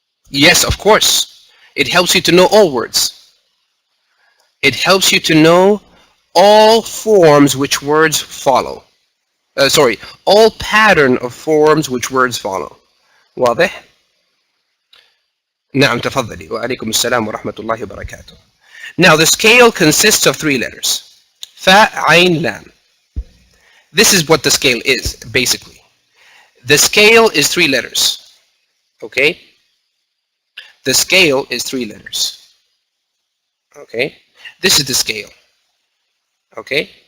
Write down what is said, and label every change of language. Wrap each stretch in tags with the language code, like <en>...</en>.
<en>Yes, of course, it helps you to know all words. It helps you to know all forms which words follow. All pattern of forms which words follow.</en> <ar>واضح؟ نعم تفضلي. وعليكم السلام ورحمة الله وبركاته.</ar> <en>Now the scale consists of three letters. Fa, Ain, Lam. This is what the scale is, basically. The scale is three letters. Okay? The scale is three letters. Okay? This is the scale. Okay?</en>